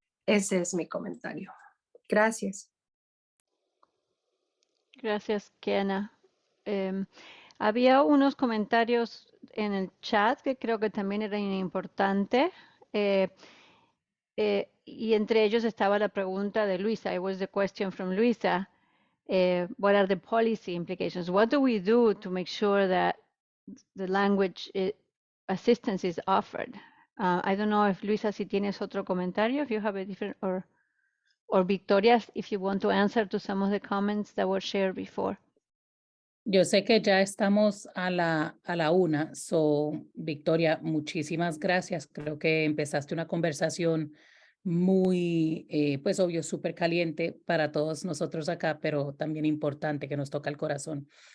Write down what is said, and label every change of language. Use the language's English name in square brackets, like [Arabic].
[Spanish] Ese es mi comentario. Gracias. Gracias, Kiana. Había unos comentarios en el chat que creo que también eran importantes. Y entre ellos estaba la pregunta de Luisa. [English] It was the question from Luisa. What are the policy implications? What do we do to make sure that the language assistance is offered? I don't know if Luisa, [Spanish] si tienes otro comentario, [English] if you have a different, or Victoria, if you want to answer to some of the comments that were shared before. [Spanish] Yo sé que ya estamos a la 1, so Victoria, muchísimas gracias. Creo que empezaste una conversación muy, pues obvio, súper caliente para todos nosotros acá, pero también importante que nos toca el corazón.